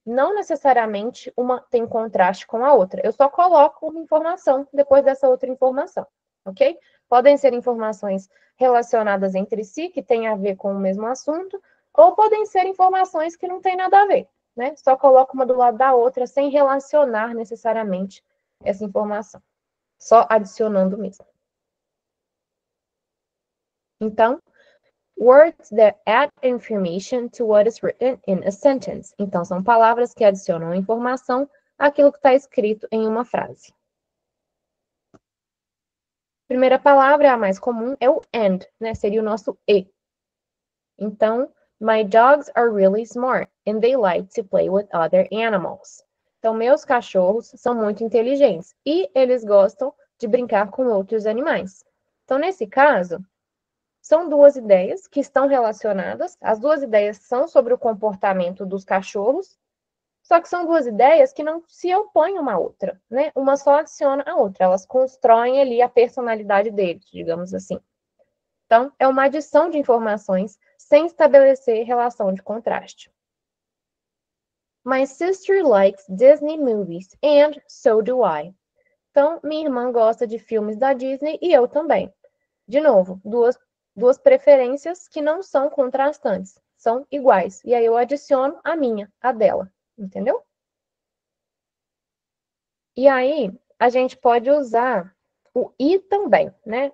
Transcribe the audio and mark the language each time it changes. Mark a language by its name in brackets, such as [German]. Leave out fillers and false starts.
[Portuguese] Não necessariamente uma tem contraste com a outra. Eu só coloco uma informação depois dessa outra informação, ok? Podem ser informações relacionadas entre si, que têm a ver com o mesmo assunto, ou podem ser informações que não têm nada a ver, né? Só coloco uma do lado da outra sem relacionar necessariamente essa informação. Só adicionando mesmo. [English] Então, words that add information to what is written in a sentence. [Portuguese] Então, são palavras que adicionam informação àquilo que está escrito em uma frase. Primeira palavra, a mais comum, é o and, né? Seria o nosso e. [English] Então, my dogs are really smart and they like to play with other animals. [Portuguese] Então, meus cachorros são muito inteligentes e eles gostam de brincar com outros animais. Então, nesse caso, são duas ideias que estão relacionadas. As duas ideias são sobre o comportamento dos cachorros, só que são duas ideias que não se opõem uma à outra, né? Uma só adiciona a outra. Elas constroem ali a personalidade deles, digamos assim. Então, é uma adição de informações sem estabelecer relação de contraste. [English] My sister likes Disney movies and so do I. [Portuguese] Então, minha irmã gosta de filmes da Disney e eu também. De novo, duas preferências que não são contrastantes, são iguais. E aí eu adiciono a minha, a dela, entendeu? E aí a gente pode usar o e também, né?